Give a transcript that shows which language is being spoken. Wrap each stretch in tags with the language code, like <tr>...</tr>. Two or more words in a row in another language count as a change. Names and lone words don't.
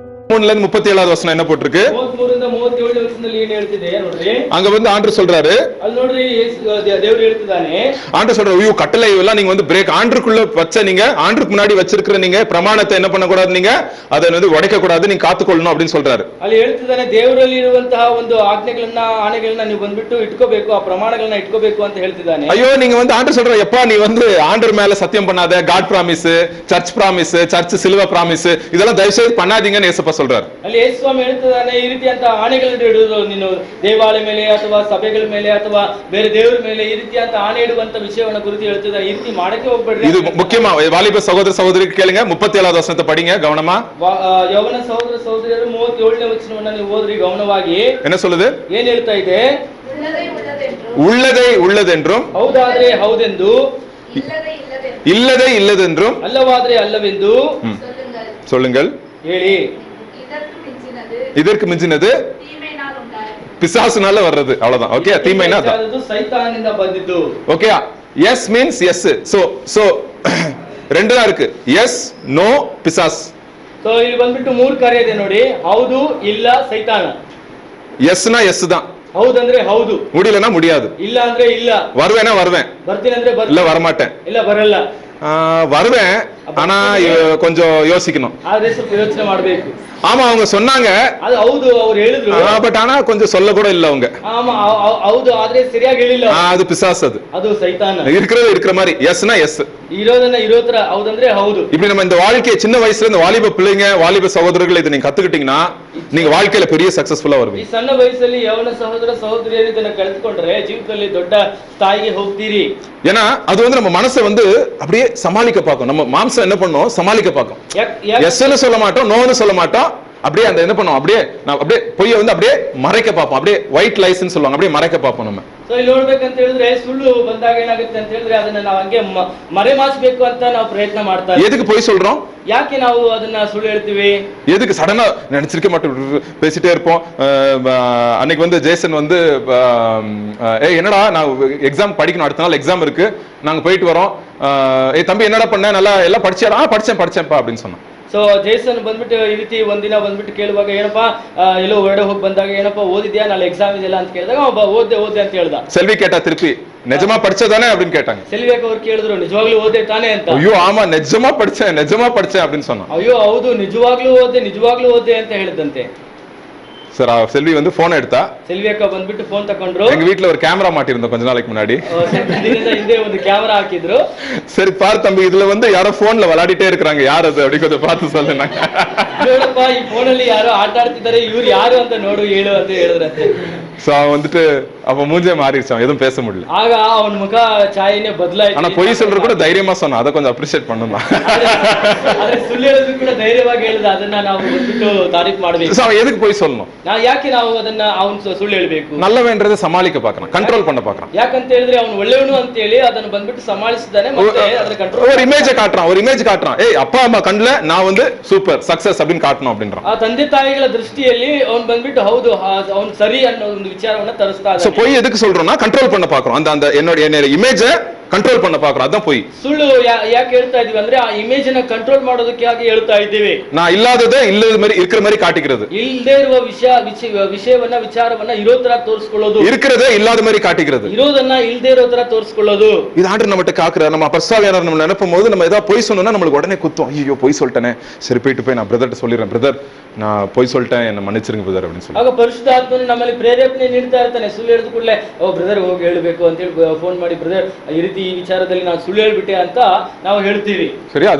<ta>37வது வசனம் என்ன போட்டிருக்கு?</ta> <kn>33 வசனದಲ್ಲಿ ಏನು ಹೇಳ್ತಿದೆ ನೋಡ್ರಿ.</kn> <ta>அங்க வந்து ஆண்டவர் சொல்றாரு,</ta> <kn>ಅಲ್ಲಿ ನೋಡ್ರಿ ದೇವರು ಹೇಳ್ತಿದ್ದಾನೆ,</kn> <ta>ஆண்டவர் சொல்றாரு, ஐயோ கட்டளை எல்லாம் நீங்க வந்து பிரேக் ஆண்டருக்குள்ள வச்ச நீங்க ஆண்டருக்கு முன்னாடி வச்சிருக்கிற நீங்க பிரமாணத்தை என்ன பண்ண கூடாது, நீங்க அதை வந்து உடைக்க கூடாது, நீங்க காத்துக்கொள்ளணும் அப்படின்னு சொல்றாரு.</ta> <kn>ಅಲ್ಲಿ ಹೇಳ್ತಿದ್ದಾನೆ, ದೇವರಲ್ಲಿ ಇರುವಂತಹ ಒಂದು ಆಣೆಗಳನ್ನ ನೀವು ಬಂದ್ಬಿಟ್ಟು ಇಟ್ಕೋಬೇಕು, ಆ ಪ್ರಮಾಣಗಳನ್ನ ಇಟ್ಕೋಬೇಕು ಅಂತ ಹೇಳ್ತಿದ್ದಾನೆ.</kn> <ta>ஐயோ நீங்க வந்து ஆண்டவர் சொல்ற, எப்பா நீ வந்து ஆண்டவர் மேல சத்தியம் பண்ணாத,</ta> <en>God promise, church promise,</en> <ta>சர்ச் சிலுவை பிராமிஸ், இதெல்லாம் தயவு செய்து பண்ணாதீங்கன்னு ஏசப்பா சொல்றாரு.</ta> <kn>ಅಲ್ಲಿ ಯೇಸುಸ್ವಾಮಿ ಹೇಳ್ತಿದ್ದಾನೆ, ಈ ರೀತಿಯಂತ ಆಣೆಗಳನ್ನು ಇಡುವುದು ನೀನು ದೇವಾಲಯ ಮೇಲೆ ಅಥವಾ ಸಭೆಗಳ ಮೇಲೆ ಅಥವಾ ಬೇರೆ ದೇವರ ಮೇಲೆ ಈ ರೀತಿಯಂತ ಆಣೆ ಇಡುವಂತ ವಿಷಯವನ್ನು ಕುರಿತು ಹೇಳ್ತಿದ್ದಾನೆ. ಈ ರೀತಿ ಮಾಡಕ್ಕೆ ಹೋಗ್ಬೇಡ್ರಿ.</kn> <ta>இது முக்கியமா வாலிப சகோதர சகோதரிக்கு கேளுங்க, 37வது வசனத்தை படிங்க கவனமா. யவன சகோதர</ta> <kn>சகோதರಿಯರು 37ನೇ ವಚನವನ್ನು ನೀವು ಓದ್ರಿ ಗಮನವಾಗಿ.</kn> <ta>என்ன சொல்லுது?</ta> <kn>ಏನ್ ಹೇಳ್ತಾ ಇದೆ?</kn> <ta>உள்ளதை உள்ளதென்றும்,</ta> <kn>ಹೌದಾದ್ರೆ ಹೌದೆಂದು,</kn> <ta>இல்லதை இல்லதென்றும்,</ta> <kn>ಅಲ್ಲವಾದ್ರೆ ಅಲ್ಲವೆಂದು</kn> <ta>சொல்லுங்கள்.</ta> <kn>ಹೇಳಿ.</kn> <ta>இதற்கு மிஞ்சினது பிசாசுனால வர்றது, அவ்வளவுதான். ஓகே, தீமைனா</ta> <kn>ಅದು ಸೈತಾನನಿಂದ ಬಂದಿದ್ದು.</kn> <ta>ஓகே,</ta> <en>yes means yes.</en> <ta>சோ ரெண்டு தான் இருக்கு, எஸ், நோ, பிசாஸ்.</ta> <kn>சோ ಇಲ್ಲಿ ಬಂದ್ಬಿಟ್ಟು ಮೂರು ಕಾರ್ಯ ಇದೆ ನೋಡಿ, ಹೌದು, ಇಲ್ಲ, ಸೈತಾನ.</kn> <ta>எஸ்னா எஸ் தான்,</ta> <kn>ಹೌದಂದ್ರೆ ಹೌದು,</kn> <ta>முடியலனா முடியாது,</ta> <kn>ಇಲ್ಲ ಅಂದ್ರೆ ಇಲ್ಲ,</kn> <ta>வருவேனா வருவேன்,</ta> <kn>ಬರ್ತೀನಿ ಅಂದ್ರೆ ಬರ್ತೀನಿ,</kn> <ta>இல்ல வரமாட்டேன்,</ta> <kn>ಇಲ್ಲ ಬರಲ್ಲ,</kn> <ta>வருவேன் ஆனா கொஞ்சம் யோசிக்கணும்,</ta> <kn>ಆದ್ರೆ ಸ್ವಲ್ಪ ಯೋಚನೆ ಮಾಡಬೇಕು.</kn> <ta>ஆமா அவங்க சொன்னாங்க,</ta> <kn>அது ಹೌದು ಅವರು ಹೇಳಿದ್ರು,</kn> <ta>பட் ஆனா கொஞ்சம் சொல்ல கூட இல்ல அவங்க.</ta> <kn>ஆமா ಹೌದು ಆದ್ರೆ ಸರಿಯಾಗಿ ಹೇಳಿಲ್ಲ,</kn> <ta>அது பிசாசு, அது</ta> <kn>ಸೈತಾನ.</kn> <ta>இருக்கிற மாதிரி எஸ்னா எஸ்,</ta> <kn>ಇರೋದನ್ನ ಇರೋ ತರ ಹೌದಂದ್ರೆ ಹೌದು.</kn> <ta>இப்படி நம்ம இந்த வாழ்க்கையை சின்ன வயசுல இந்த வாலிப பிள்ளைங்க வாலிப சகோதரர்கள் இதை நீங்க கத்துக்கிட்டீங்கன்னா நீங்க வாழ்க்கையில பெரிய சக்சஸ்ஃபுல்லா வருவீங்க.</ta> <kn>ಈ ಸಣ್ಣ ವಯಸ್ಸಲ್ಲಿ ಯವನ ಸಹೋದರ ಸಹೋದರಿಯರು ಇದನ್ನ ಕಲಿತುಕೊಂಡ್ರೆ ಜೀವಿತದಲ್ಲಿ ದೊಡ್ಡ ಸ್ಥಾಯಿಗೆ ಹೋಗ್ತೀರಿ.</kn> <ta>ஏன்னா அது வந்து நம்ம மனசை வந்து அப்படியே சமாளிக்க பார்க்கும், நம்ம மாம்சம் என்ன பண்ணும், சமாளிக்க பார்க்கும். எஸ்ன்னு சொல்ல மாட்டோம், நோன்னு சொல்ல மாட்டோம், அப்படியே அந்த என்ன பண்ணுவோம், அப்படியே நான் அப்படியே பொய்யை வந்து அப்படியே மறைக்க பார்ப்போம், அப்படியே ஒயிட் லைஸ்ன்னு சொல்லுவாங்க, அப்படியே மறைக்க பார்ப்போம் நம்ம.</ta> <kn>ಸೊ ಇಲ್ಲಿ ನೋಡ್ಬೇಕಂತ ಹೇಳಿದ್ರೆ ಸುಳ್ಳು ಬಂದಾಗ ಏನಾಗುತ್ತೆ ಅಂತ ಹೇಳಿದ್ರೆ ಅದನ್ನ ನಾವು ಹಂಗೆ ಮರೆಮಾಚಬೇಕು ಅಂತ ನಾವು ಪ್ರಯತ್ನ ಮಾಡ್ತಾ ಇದ್ದೀವಿ.</kn> <ta>எதுக்கு பொய் சொல்றோம்?</ta> <kn>ಯಾಕೆ ನಾವು ಅದನ್ನ ಸುಳ್ಳು ಹೇಳ್ತೀವಿ?</kn> <ta>எதுக்கு சடனா நினைச்சிருக்க மாட்டோம், பேசிட்டே இருப்போம். அன்னைக்கு வந்து ஜேசன் வந்து என்னடா நான் எக்ஸாம் படிக்கணும், அடுத்த நாள் எக்ஸாம் இருக்கு, நாங்க போயிட்டு வரோம், தம்பி என்னடா பண்ண, நல்லா எல்லாம் படிச்சியா? படிச்சேன்ப்பா அப்படின்னு சொன்னான்.</ta> <kn>ಸೊ ಜೇಸನ್ ಬಂದ್ಬಿಟ್ಟು ಈ ರೀತಿ ಒಂದಿನ ಬಂದ್ಬಿಟ್ಟು ಕೇಳುವಾಗ ಏನಪ್ಪಾ ಎಲ್ಲೋ ಹೊರಡೆ ಹೋಗಿ ಬಂದಾಗ ಏನಪ್ಪಾ ಓದಿದ್ಯಾ, ನಾಳೆ ಎಕ್ಸಾಮ್ ಇದೆಯಲ್ಲ ಅಂತ ಕೇಳಿದಾಗ ಓದ್ದೆ ಅಂತ ಹೇಳ್ದ.</kn> <ta>செல்வி கேட்டா திருப்பி நிஜமா படிச்சதானே அப்படின்னு கேட்டாங்க.</ta> <kn>செல்வியಕ್ಕ ಅವ್ರು ಕೇಳಿದ್ರು, ನಿಜವಾಗ್ಲೂ ಓದ್ದೆ ತಾನೇ ಅಂತ.</kn> <ta>ஐயோ ஆமா நிஜமா படிச்சேன் அப்படின்னு சொன்னான்.</ta> <kn>ಅಯ್ಯೋ ಹೌದು, ನಿಜವಾಗ್ಲೂ ಓದ್ದೆ ಅಂತ ಹೇಳಿದಂತೆ.</kn> <ta>சார் செல்வி வந்து போன் எடுத்தா,</ta> <kn>செல்வி அக்கா ಬಂದ್ಬಿಟ್ಟು ಫೋನ್ ತಕೊಂಡ್ರು.</kn> <ta>எங்க வீட்ல ஒரு கேமரா மாட்டிருந்தோம் கொஞ்ச நாளைக்கு முன்னாடி,</ta> <kn>ಹಿಂದೆ ಒಂದು ಕ್ಯಾಮೆರಾ ಹಾಕಿದ್ರು.</kn> <ta>சரி பாரு தம்பி, இதுல வந்து யாரோ போன்ல விளையாடிட்டே இருக்காங்க, யார் அது அப்படி கொஞ்சம் பார்த்து சொல்லுங்க.</ta> <kn>ನೋಡಪ್ಪ, ಈ ಫೋನಲ್ಲಿ ಯಾರೋ ಆಟ ಆಡ್ತಿದ್ದಾರೆ, ಇವ್ರು ಯಾರು ಅಂತ ನೋಡು ಹೇಳು ಅಂತ ಹೇಳಿದ್ರಂತೆ.</kn> <ta>சோ அவன் வந்துட்டு அவன் மூஞ்சே மாறிடுச்சான், எதுவும் பேச முடியல. ஆக அவன் முக</ta> <kn>ಛಾಯೆನೇ ಬದಲಾಯಿತು.</kn> <ta>ஆனா பொய் சொல்றது கூட தைரியமா சொன்னா, அதை கொஞ்சம் அப்ரிஷியேட் பண்ணணும்.</ta> <kn>ಆದ್ರೆ ಸುಳ್ಳು ಹೇಳೋದು ಕೂಡ ಧೈರ್ಯವಾಗಿ ಹೇಳಿದ, ಅದನ್ನ ನಾವು ಬಂದ್ಬಿಟ್ಟು ತಾರೀಫ್ ಮಾಡಬೇಕು.</kn> <ta>அவன் எதுக்கு பொய் சொல்லணும்?</ta> <kn>ಯಾಕೆ ನಾವು ಅದನ್ನ ಅವನು ಸುಳ್ಳು ಹೇಳ್ಬೇಕು?</kn> <ta>நல்லவன்றதை சமாளிக்க பார்க்கறான், கண்ட்ரோல் பண்ண பார்க்கறான்.</ta> <kn>ಯಾಕಂತ ಹೇಳಿದ್ರೆ ಅವನು ಒಳ್ಳೆಯವನು ಅಂತ ಹೇಳಿ ಅದನ್ನ ಬಂದ್ಬಿಟ್ಟು ಸಮಾಲಿಸಿದಾನೆ, ಮತ್ತೆ ಅದನ್ನ ಕಂಟ್ರೋಲ್</kn> <ta>ஒரு இமேஜ் காட்டுறான். ஏய் அப்பா அம்மா கண்ணுல நான் வந்து</ta> <en>super success</en> <ta>அப்படினு காட்டணும் அப்படின்றான்.</ta> <kn>ಆ ತಂದೆ ತಾಯಿಗಳ ದೃಷ್ಟಿಯಲ್ಲಿ ಅವನು ಬಂದ್ಬಿಟ್ಟು ಹೌದು ಅವನು ಸರಿ ಅನ್ನೋ ಒಂದು ವಿಚಾರವನ್ನ ತರಿಸ್ತಾ ಇದ್ದಾನೆ.</kn> <ta>சோ பொய் எதுக்கு சொல்றோம்னா கண்ட்ரோல் பண்ண பார்க்கறோம், அந்த என்னோட இமேஜ் ಕಂಟ್ರೋಲ್ பண்ண பார்க்கறோம், ಅதான் பொய்.</ta> <kn>ಸುಳ್ಳು ಯಾಕೆ ಹೇಳ್ತಾ ಇದೀವಿ ಅಂದ್ರೆ ಆ ಇಮೇಜ್ ಅನ್ನು ಕಂಟ್ರೋಲ್ ಮಾಡೋದಕ್ಕೆ ಯಾಕೆ ಹೇಳ್ತಾ ಇದ್ದೀವಿ?</kn> <ta>நான் இல்லாததை இல்லದ மாதிரி இருக்கிற மாதிரி காட்டிக்கிறது,</ta> <kn>ಇಲ್ಲದೆ ಇರುವ ವಿಷಯವನ್ನ ವಿಚಾರವನ್ನ ಇರೋ ತರ ತೋರಿಸ್ಕೊಳ್ಳೋದು,</kn> <ta>இருக்கிறதே இல்லாத மாதிரி காட்டிக்கிறது,</ta> <kn>ಇರೋದನ್ನ ಇಲ್ಲದೆ ಇರೋ ತರ ತೋರಿಸ್ಕೊಳ್ಳೋದು.</kn> <ta>இது ஆண்டவர் நம்மட்ட காக்குற, நம்ம பரிசுத்தவான்கள் நம்ம நினைக்கும் போது நம்ம ஏதாவது பொய் சொன்னோம்னா நமக்கு உடனே குத்தும், ஐயோ பொய் சொல்லிட்டேனே, சரி போய் நான் பிரதர்ட்ட சொல்லிடுறேன், பிரதர் நான் பொய் சொல்லிட்டேன், என்ன மன்னிச்சிருங்க பிரதர் அப்படின்னு சொல்லி.</ta> <kn>ಆಗ ಪರಿಶುದ್ಧಾತ್ಮನು ನಮ್ಮಲ್ಲಿ ಪ್ರೇರೇಪಣೆ ನೀಡ್ತಾ ಇರ್ತಾನೆ. ಸುಳ್ಳು ಹೇಳಿದ ಕೂಡಲೇ ಬ್ರದರ್ ಹೋಗಿ ಹೇಳಬೇಕು ಅಂತ ಹೇಳಿ ಫೋನ್ ಮಾಡಿ, ಬ್ರದರ್ ಈ ರೀತಿ ಈ ವಿಚಾರದಲ್ಲಿ ನಾನು ಸುಳ್ಳು ಹೇಳ್ಬಿಟ್ಟೆ ಅಂತ ನಾವು ಹೇಳ್ತೀವಿ. ಸರಿ, ಅದು</kn>